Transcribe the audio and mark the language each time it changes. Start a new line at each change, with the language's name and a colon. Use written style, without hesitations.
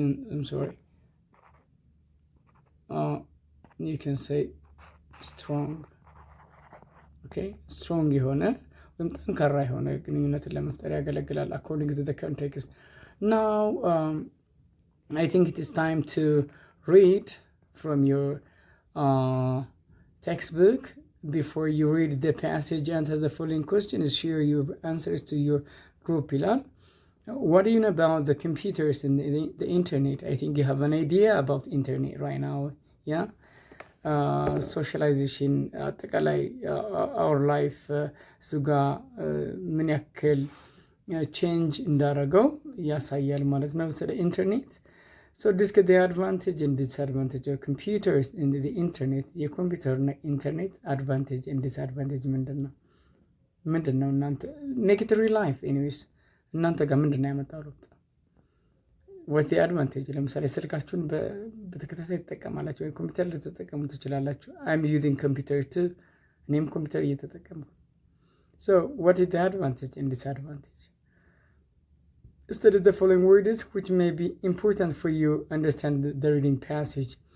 English: I'm sorry, you can say strong.
Amharic: Okay, strong የሆነ ወይም ጠንካራ የሆነ ግንኙነትን ለመፍጠር ያገለግላል
English: according to the context. Now I think it is time to read from your textbook. Before you read the passage, answer the following questions, share your answers to your group. What do you know about the computers and the internet? I think you have an idea about internet right now.
Amharic: Yeah, socialization አጠቃላይ
English: our life
Amharic: ሱጋ ምን ያክል ቼንጅ እንዳደረገው ያሳያል ማለት ነው ስለ ኢንተርኔት።
English: So discuss the advantage and disadvantage of computers and the internet.
Amharic: የኮምፒውተርና ኢንተርኔት አድቫንቴጅ
English: and disadvantage
Amharic: ምንድን ነው እናንተ
English: make it real life anyways
Amharic: እናንተ ጋር ምንድን ነው ያመጣው ለውጥ?
English: what the advantage
Amharic: ለምሳሌ ስልካችሁን በተከታታይ ትጠቀማላችሁ ወይ ኮምፒውተር ልትጠቀሙ ትችላላችሁ።
English: I'm using computer too
Amharic: እኔም ኮምፒውተር እየተጠቀምኩ
English: so what is the advantage and disadvantage? Study the following words which may be important for you understand the reading passage.